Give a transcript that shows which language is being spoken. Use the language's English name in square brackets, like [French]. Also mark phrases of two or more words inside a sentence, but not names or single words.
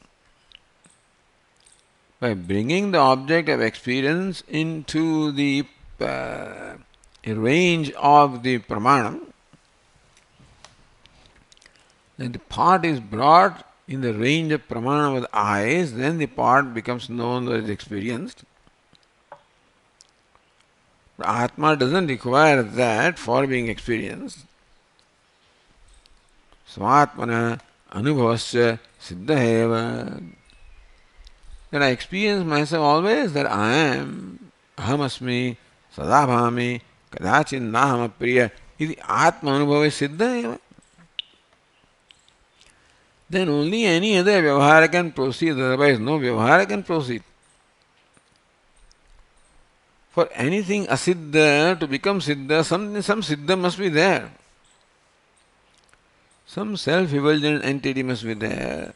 [English] By bringing the object of experience into the range of the Pramanam, then the part is brought in the range of Pramana with eyes, then the part becomes known or is experienced. But Atma doesn't require that for being experienced. [Sanskrit] स्वात्मना अनुभवस्य सिद्धहेव. [English] That I experience myself always that I am, [Sanskrit] अहमस्मि, सदाभामि, कदाचिन् नाहम् अप्रिय, इति आत्म अनुभव सिद्धहेव. [English] Then only any other vyavahara can proceed, otherwise no vyavahara can proceed. For anything asiddha to become siddha, some siddha must be there. Some self-effulgent entity must be there.